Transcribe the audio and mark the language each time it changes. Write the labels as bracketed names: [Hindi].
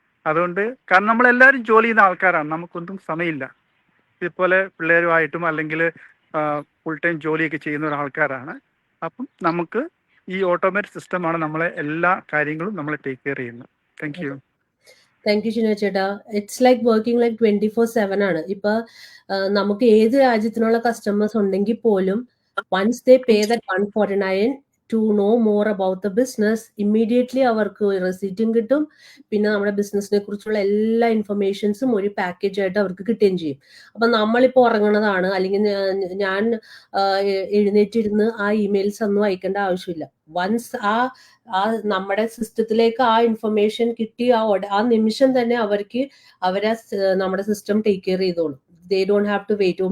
[Malayalam] അതുകൊണ്ട്, കാരണം നമ്മളെല്ലാവരും ജോലി ചെയ്യുന്ന ആൾക്കാരാണ്, നമുക്കൊന്നും സമയമില്ല. ഇതുപോലെ പിള്ളേരുമായിട്ടും അല്ലെങ്കിൽ ഫുൾ ടൈം ജോലിയൊക്കെ ചെയ്യുന്ന ഒരാൾക്കാരാണ്. അപ്പം നമുക്ക് ഈ ഓട്ടോമേറ്റഡ് സിസ്റ്റമാണ് നമ്മളെ എല്ലാ കാര്യങ്ങളും നമ്മളെ ടേക്ക് കെയർ ചെയ്യുന്നത്. [English] Thank you. Thank you Shino ചേട്ടാ. It's like working like 24/7 [Malayalam] ആണ്. ഇപ്പൊ നമുക്ക് ഏത് രാജ്യത്തിനുള്ള കസ്റ്റമേഴ്സ് ഉണ്ടെങ്കിൽ പോലും [English] once they pay that $149 to know more about the business, [Malayalam] immediately അവർക്ക് റെസീറ്റും കിട്ടും. പിന്നെ നമ്മുടെ ബിസിനസിനെ കുറിച്ചുള്ള എല്ലാ ഇൻഫർമേഷൻസും ഒരു പാക്കേജ് ആയിട്ട് അവർക്ക് കിട്ടുകയും ചെയ്യും. അപ്പൊ നമ്മളിപ്പോ ഉറങ്ങണതാണ്, അല്ലെങ്കിൽ ഞാൻ എഴുന്നേറ്റിരുന്ന് ആ ഇമെയിൽസ് ഒന്നും അയക്കേണ്ട ആവശ്യമില്ല. വൺസ് ആ നമ്മുടെ സിസ്റ്റത്തിലേക്ക് ആ ഇൻഫർമേഷൻ കിട്ടി ആ നിമിഷം തന്നെ അവരെ നമ്മുടെ സിസ്റ്റം ടേക്ക് കെയർ ചെയ്തോളും. [English] They don't have to wait.